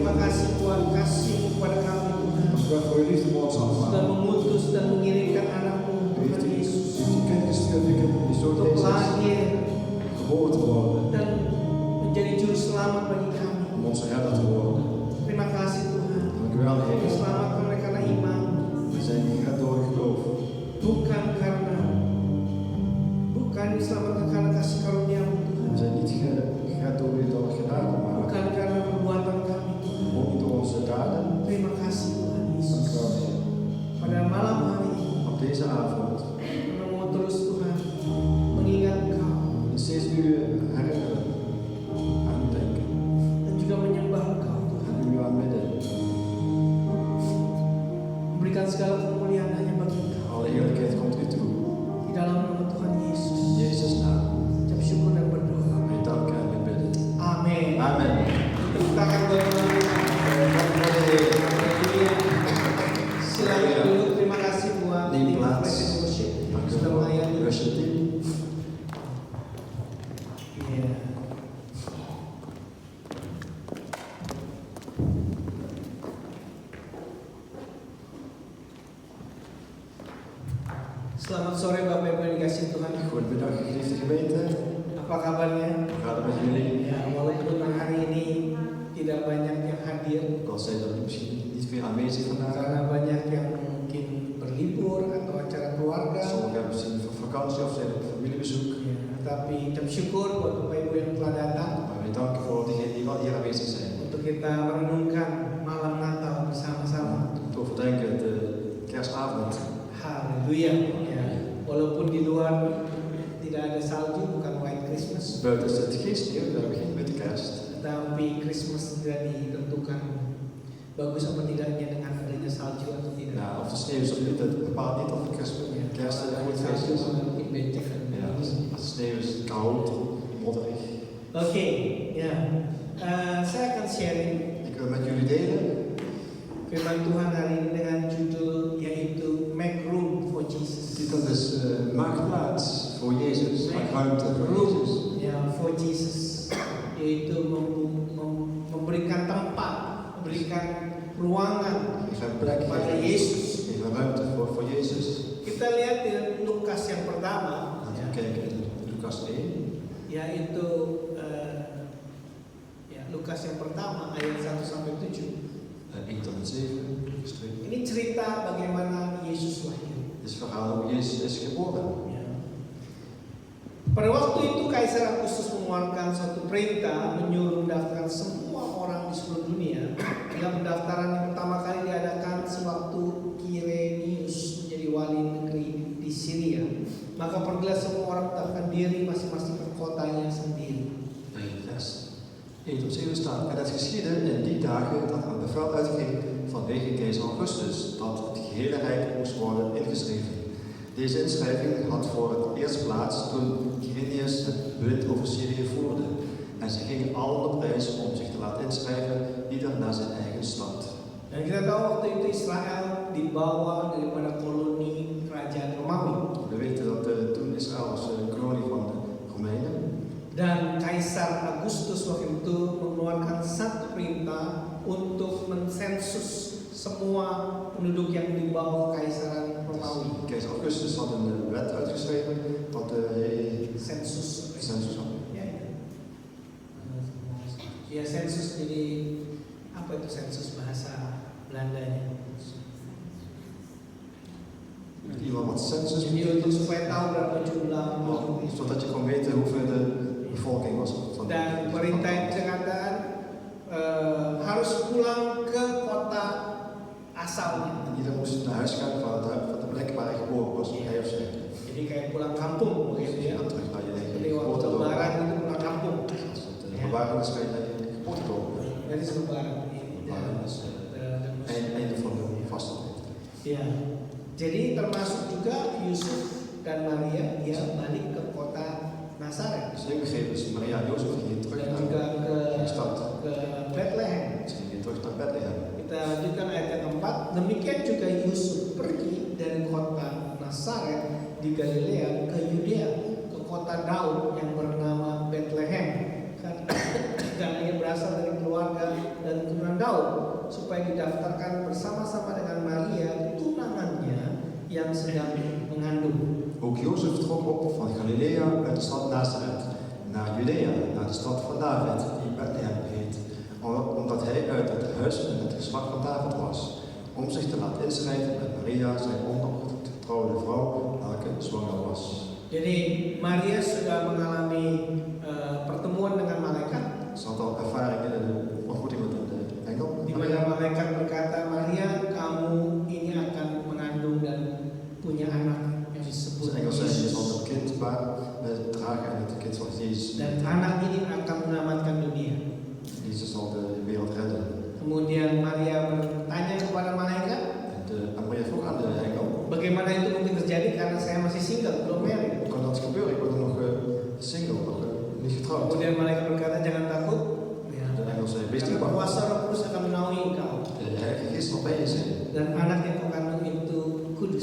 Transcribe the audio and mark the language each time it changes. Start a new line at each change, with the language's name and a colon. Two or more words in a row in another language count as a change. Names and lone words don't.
Indonesian: kasih Tuhan, kasih-Mu kepada kami Tuhan.
Dutch: Dank u wel voor uw liefde voor ons,
Indonesian: Sudah
Dutch: Vader.
Indonesian: mengutus dan mengirimkan anakmu
Dutch: U heeft
Indonesian: Tuhan Yesus
Dutch: u bekendgestuurd, u hebt die soort
Indonesian: untuk
Dutch: Jezus
Indonesian: lahir
Dutch: geboren te worden.
Indonesian: dan menjadi juru selamat bagi kami.
Dutch: Om onze herder te worden.
Indonesian: Terima kasih Tuhan.
Dutch: Dank u wel, Heer.
Indonesian: Diselamatkan oleh karena iman,
Dutch: We zijn gered door geloof.
Indonesian: bukan diselamatkan karena kasih karunia-Mu
Dutch: We
Indonesian: Tuhan,
Dutch: zijn niet gered door u door genade, maar
Indonesian: bukan karena perbuatan kami Tuhan.
Dutch: ook niet door onze daden.
Indonesian: Terima kasih Tuhan
Dutch: Dank
Indonesian: Yesus.
Dutch: u wel, Heer.
Indonesian: Pada malam hari ini,
Dutch: Op deze avond
Indonesian: kami mau terus Tuhan mengingat Engkau
Dutch: en steeds u herinneren aan u denken.
Indonesian: dan juga menyembah Engkau Tuhan.
Dutch: En u aanbidden.
Indonesian: Memberikan segala kemuliaan hanya bagi Engkau.
Dutch: Alle heerlijkheid komt u toe.
Indonesian: Di dalam nama Tuhan Yesus,
Dutch: In Jezus' naam.
Indonesian: ucap syukur dan berdoa.
Dutch: Wij danken en we bidden.
Indonesian: Amin.
Dutch: Amen.
Indonesian: Tepuk tangan buat Tuhan.
Dutch: Dank u wel, Heer.
Indonesian: Haleluya. Silakan duduk. Terima kasih buat
Dutch: Neem
Indonesian: tim
Dutch: plaats.
Indonesian: Presiden Worship
Dutch: Dank u
Indonesian: sudah
Dutch: wel,
Indonesian: melayani.
English: worship team.
Indonesian: Iya. Selamat sore Bapak Ibu yang dikasihi Tuhan.
Dutch: Goedemiddag, geliefde gemeente.
Indonesian: Apa kabarnya?
Dutch: Hoe gaat het met jullie?
Indonesian: Ya, walaupun hari ini tidak banyak yang hadir
Dutch: Al zijn er misschien niet meer aanwezig vandaag.
Indonesian: karena banyak yang mungkin berlibur atau acara keluarga.
Dutch: Sommigen hebben misschien voor vakantie of zijn op familiebezoek.
Indonesian: Ya, tapi ucap syukur buat Bapak Ibu yang telah datang
Dutch: Maar wij danken voor diegenen die wel hier aanwezig zijn.
Indonesian: untuk kita merenungkan malam Natal bersama-sama.
Dutch: Om te overdenken de kerstavond.
Indonesian: Haleluya. Ya, walaupun di luar tidak ada salju, bukan
English: White Christmas,
Dutch: Buiten is het geen sneeuw, we hebben geen witte kerst.
Indonesian: tapi Christmas tidak ditentukan bagus apa tidaknya dengan adanya salju atau tidak.
Dutch: Ja, of de sneeuw is of niet, dat bepaalt niet of kerst een goed feest is.
Indonesian: mungkin becek kan.
Dutch: Ja, als de sneeuw is koud, modderig.
Indonesian: Oke, ya. Saya akan sharing
Dutch: Ik wil met jullie delen
Indonesian: firman Tuhan hari ini dengan judul yaitu Make Room for Jesus.
Dutch: de titel is Maak plaats voor Jezus, maak ruimte voor Jezus.
Indonesian: Ya,
English: for Jesus,
Indonesian: yaitu memberikan tempat, memberikan ruangan
Dutch: Geef hem plek,
Indonesian: kepada Yesus.
Dutch: geef hem ruimte voor Jezus.
Indonesian: Kita lihat di Lukas yang pertama,
Dutch: Laten
Indonesian: ya,
Dutch: we kijken in Lucas 1.
Indonesian: yaitu Lukas yang pertama ayat 1 sampai 7.
Dutch: 1 tot en met 7. Gestreken.
Indonesian: Ini cerita bagaimana Yesus lahir.
Dutch: Dit is het verhaal hoe Jezus is geboren.
Indonesian: Ya. Pada waktu itu Kaisar Agustus mengeluarkan suatu perintah menyuruh mendaftarkan semua orang di seluruh dunia. Dalam pendaftaran yang pertama kali diadakan sewaktu Quirinius menjadi wali negeri di Syria. Maka pergilah semua orang mendaftarkan diri masing-masing ke kotanya sendiri.
Dutch: Vers 1 tot 7 staat. En het geschiedde in die dagen dat een bevel uitging vanwege keizer Augustus dat het gehele rijk moest worden ingeschreven. Deze inschrijving had voor het eerst plaats toen Quirinius het bewind over Syrië voerde. En ze gingen allen op reis om zich te laten inschrijven, ieder naar zijn eigen stad.
Indonesian: Dan kita tahu waktu itu Israel dibawa daripada koloni kerajaan Romawi.
Dutch: We weten dat toen Israël was een kolonie van de Romeinen.
Indonesian: Dan Kaisar Agustus waktu itu mengeluarkan satu perintah untuk mensensus semua penduduk yang dibawa kekaisaran Romawi.
Dutch: Keizer Augustus had een wet uitgeschreven dat hij
Indonesian: Sensus.
Dutch: census had.
Indonesian: Ya sensus, jadi apa itu sensus bahasa Belandanya?
Dutch: Iemand wat census
Indonesian: Jadi untuk supaya tahu berapa jumlah penduduk.
Dutch: zodat je kon weten hoeveel de bevolking was van
Indonesian: Dan perintah itu dikatakan harus pulang ke kota asalnya.
Dutch: En ieder moest naar huis gaan van de plek waar hij geboren was, hij of zij.
Indonesian: Jadi kayak pulang kampung begitu
Dutch: Je
Indonesian: ya.
Dutch: gaat terug naar je
Indonesian: Jadi
Dutch: eigen
Indonesian: waktu
Dutch: geboortedorp.
Indonesian: lebaran itu pulang kampung.
Dutch: Als het bewaring is, ga je naar je geboortedorp. Dat is lebaran. Lebaran is einde van de vaste tijd.
Indonesian: Ya. Jadi termasuk juga Yusuf dan Maria dia balik ke kota Nazaret
Dutch: Dus in begrepen is Maria en Jozef gingen terug
Indonesian: dan juga
Dutch: naar de stad.
Indonesian: ke Bethlehem.
Dutch: Ze gingen terug naar Bethlehem.
Indonesian: Kita lanjutkan ayat yang keempat. Demikian juga Yusuf pergi dari kota Nazaret di Galilea ke Yudea, ke kota Daud yang bernama Bethlehem, karena ia berasal dari keluarga dan keturunan Daud supaya didaftarkan bersama-sama dengan Maria tunangannya yang sedang mengandung.
Dutch: Ook Jozef trok op van Galilea uit de stad Nazareth naar Judea, naar de stad van David, die Bethlehem heet, omdat hij uit het huis en het geslacht van David was, om zich te laten inschrijven met Maria, zijn ongetrouwde vrouw, welke zwanger was.
Indonesian: Jadi Maria sudah mengalami pertemuan dengan malaikat,
Dutch: Ze had al ervaring in de ontmoeting met de engel.
Indonesian: di mana malaikat berkata, Maria, kamu ini akan mengandung dan punya anak yang disebut
Dutch: De engel zei, je zal
Indonesian: Yesus.
Dutch: het kind dragen en het kind van Jezus.
Indonesian: Dan anak ini akan menyelamatkan dunia.
Dutch: Jezus zal de wereld redden.
Indonesian: Kemudian Maria bertanya kepada malaikat,
Dutch: En Maria vroeg aan de engel,
Indonesian: bagaimana itu mungkin terjadi karena saya masih single, belum married.
Dutch: hoe kan dat gebeuren? Ik ben nog single, nog niet getrouwd.
Indonesian: Kemudian malaikat berkata, jangan takut. Ya.
Dutch: De engel zei, wees niet
Indonesian: Karena
Dutch: bang.
Indonesian: kuasa Roh Kudus akan menaungi engkau.
Dutch: De Heilige Geest zal bij je zijn.
Indonesian: Dan anak yang kau kandung itu kudus.